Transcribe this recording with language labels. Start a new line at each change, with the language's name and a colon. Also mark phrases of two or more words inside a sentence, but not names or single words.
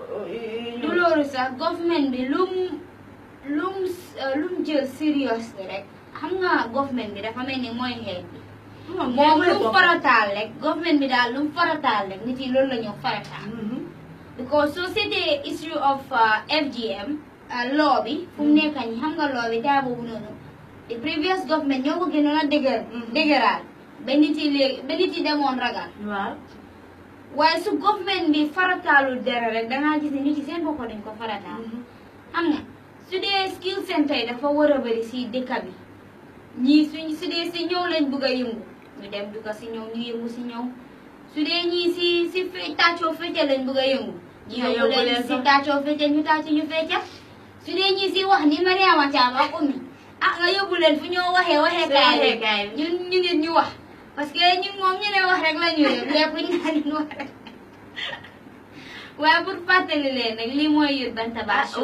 Wolof: du loolu sax government bi lum jël serious rek xam nga government bi dafa mel ni mooy xeet bi moom lu mu farataal rek government bi daal lu mu farataal rek nit yi loolu la ñu farataal because soo seetee
English: issue of FGM
Wolof: law bi fu mu nekk nii xam nga law bi daa boobu noonu
English: the previous government
Wolof: ñoo ko gënoon a dëgëraal ba nit yi demoon ragal waaw waaye su government bi farataalul dara rek dangaa gis ne nit yi seen bopp dañ ko farataal xam nga su dee
English: skill center
Wolof: yi dafa war a bëri si dëkk bi ñii su dee si ñëw lañ bëgg a yëngu ñu dem du ko si ñëw ñu yëngu si ñëw su dee ñii si tàccoo fecca lañ bëgg a yëngu ñu yóbbu leen si tàccoo fecca ñu tàcc ñu fecca su dee ñii si wax ni Mariama Cham ak Oumie nga yóbbu leen fu ñoo waxee kaay ñun ñu nit ñu wax
French: parce que
Wolof: ñun moom ñu ne wax rek la ñu yëg lépp ñu naan ñu wax rek waaye pour fàttali leen nag lii mooy Youth Bantaba show